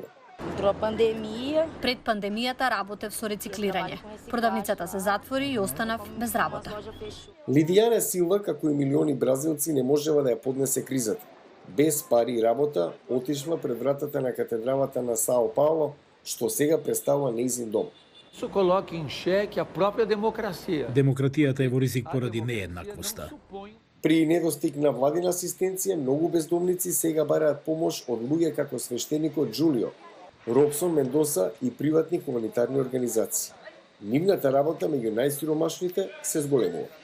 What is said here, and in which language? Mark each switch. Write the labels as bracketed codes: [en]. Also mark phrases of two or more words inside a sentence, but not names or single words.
[mk] Пред пандемијата работев со рециклирање. Продавницата се затвори и останав без работа. Лидијана Силва, како и милиони бразилци, не можела да ја поднесе кризата. Без пари и работа, отишла пред вратата на катедралата на Сао Пауло, што сега представува нејзин дом. [pt] Isso coloca em xeque a própria democracia. [mk] Демократијата е во ризик поради нееднаквоста. При недостиг на владина асистенција, многу бездомници сега бараат помош од луѓе како свештеникот Джулио, Робсон Мендоса и приватни хуманитарни организации. Нивната работа меѓу најсиромашните се зголемува.